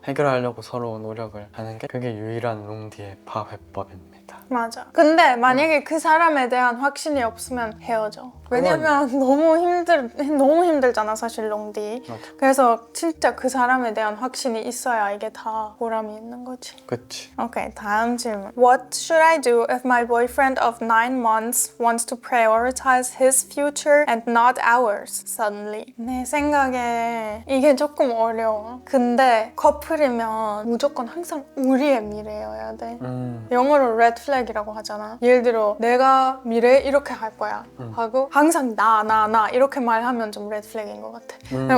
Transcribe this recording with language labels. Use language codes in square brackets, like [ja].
[ko] 해결하려고 서로 노력을 하는 게 그게 유일한 롱디의 파회법입니다. 맞아. 근데 만약에 그 사람에 대한 확신이 없으면 헤어져. 왜냐면 너무 힘들잖아 사실 롱디. 맞아. 그래서 진짜 그 사람에 대한 확신이 있어야 이게 다 보람이 있는 거지. 그치. 오케이, 다음 질문. [en] What should I do if my boyfriend of 9 months wants to prioritize his future and not ours suddenly? [ko] 내 생각에 이게 조금 어려워. 근데 커플이면 무조건 항상 우리의 미래여야 돼. 영어로 red flag이라고 하잖아. 예를 들어 내가 미래에 이렇게 할 거야 하고 항상 나 이렇게 말하면 좀 red flag인 것 같아.